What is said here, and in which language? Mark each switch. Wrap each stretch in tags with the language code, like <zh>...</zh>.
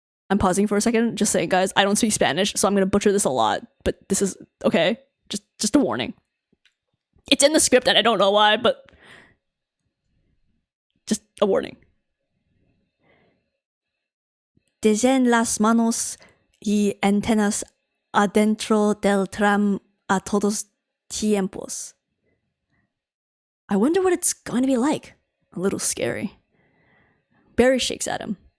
<en>I'm pausing for a second, just saying, guys, I don't speak Spanish, so I'm going to butcher this a lot, but this is okay. Just a warning. It's in the script and I don't know why, but just a warning.</en> <es>Dejen las manos y antenas adentro del tram a todos tiempos.</es> <en>I wonder what it's going to be like. A little scary. Barry shakes at him.</en>